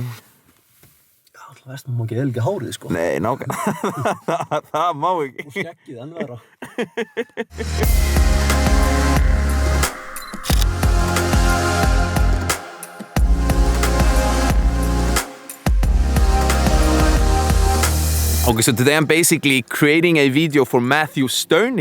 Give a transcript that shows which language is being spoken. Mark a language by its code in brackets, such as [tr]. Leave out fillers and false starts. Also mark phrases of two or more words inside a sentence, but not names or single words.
[is] Já, alltaf veist maður ekki helga hárið sko. Nei, nákvæmlega. Það má ekki. Og skeggið enn vera. [en] Okay, so today I'm basically creating a video for Matthew Stern.